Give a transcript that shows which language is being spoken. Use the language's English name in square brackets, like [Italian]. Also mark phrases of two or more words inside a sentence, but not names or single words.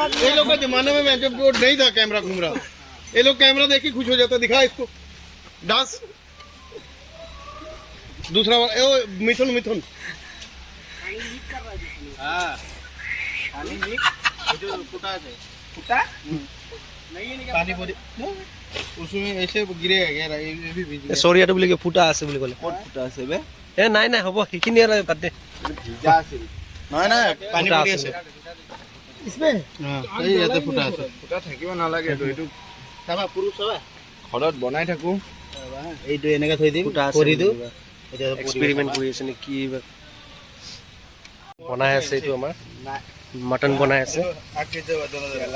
[Hindi] ये लोग का जमाने में मैं जब वो नहीं था कैमरा घूम रहा ये लोग कैमरा देख के खुश हो जाता दिखा इसको डांस दूसरा वाला ए, ओ, मिथुन मिथुन हां पानी लीक जो फुटा है फुटा नहीं निकाल पानी पूरी उसमें ऐसे गिरेगा क्या ये भी भीज गया सॉरी यार बोले [Assamese] ফুটা আছে বুলি ক'লে [Hindi] कौन फुटा से बे [Assamese] এ নাই নাই হ'ব সেইখিনি আৰু বাদ দে [Hindi] जा से ना ना पानी फुटा पूरी [Assamese] আছে। আছে [Hindi] इसमें [Assamese] हां এই ইয়াতে ফুটা আছে ফুটা থাকিব নালাগে তো এইটো চাবা পুরুষ চাবা ঘৰত বনাই থাকো এইটো এনেকা থৈ দিম ফুটা আছে কৰি দিও এক্সপেৰিমেন্ট কৰি আছে নে কি বা। বনাই আছে এইটো আমাৰ মটন বনাই আছে আকে যে বদলা